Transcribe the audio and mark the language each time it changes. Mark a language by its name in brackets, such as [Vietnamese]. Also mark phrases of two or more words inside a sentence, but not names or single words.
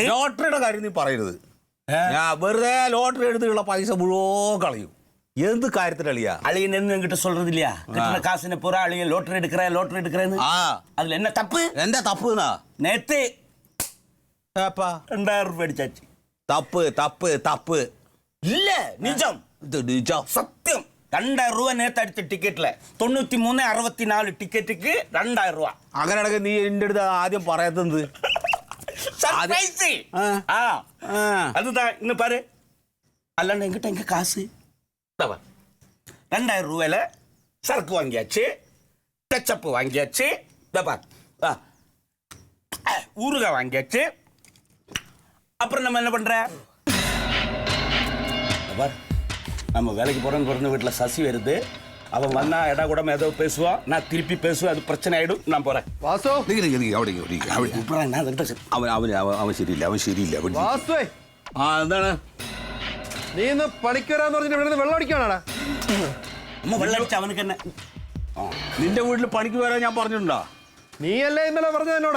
[Malayalam] ലോട്ടറിയുടെ കാര്യം നീ പറയരുത്. ഞാൻ വെറുതെ ലോട്ടറി എടുത്തുള്ള പൈസ മുഴുവൻ കളയും. എന്ത് കാര്യത്തിൽ അളിയാ? [Tamil] அழியன் என்கிட்ட சொல்றது இல்லையா, கட்டின காசுன பூரா அழியன் ലോട്ടറി எடுக்கிறேன்னு. அதுல என்ன தப்பு? [Malayalam] എന്താ തപ്പ്? [Tamil] நேத்து [Malayalam] ഏപ്പാ [Tamil] 2000 ரூபாய் அடிச்சாச்சு. [Malayalam] തപ്പ് തപ്പ് തപ്പ് [Tamil] இல்ல நிஜம், [Malayalam] ഇത് നിജം. [Tamil] சத்தியம். 2000 ரூபாய் நேத்து அடிச்ச டிக்கெட்ல 9364 டிக்கெட்டுக்கு 2000 ரூபாய். [Malayalam] അങ്ങനെയാണെങ്കിൽ നീ എന്റെ അടുത്ത് ആദ്യം പറയാത്തത് [Tamil] சர்ப்ரைஸ். அதுதான் இன்னும் பாரு. அல்லாண்ட என்கிட்ட எங்க காசு 2000 ரூபாயில சரக்கு வாங்கியாச்சு, கச்சப்பு வாங்கியாச்சு, ஊறுகாய் வாங்கியாச்சு. அப்புறம் நம்ம என்ன பண்ற, நம்ம வேலைக்கு போறோம்னு பிறந்த வீட்டுல சசி வருது. அவன் வந்தா எடா கூட ஏதோ பேசுவான், நான் திருப்பி பேசுவேன், அது பிரச்சனை ஆயிடும். நான் போறேன். [Malayalam] വാസു, അവൻ ശരിയില്ല. വാസുവേ, എന്താണ് നീ ഇന്ന് പണിക്കരാന്ന് പറഞ്ഞിട്ട് ഇവിടെ നിന്ന് വെള്ളം അടിക്കാനാടാ? അമ്മ വെള്ളം അടിച്ച അവനക്ക് തന്നെ. നിന്റെ വീട്ടിൽ പണിക്ക് വരാൻ ഞാൻ പറഞ്ഞിട്ടുണ്ടോ? നീയല്ലേ ഇന്നലെ പറഞ്ഞത് എന്നോട്?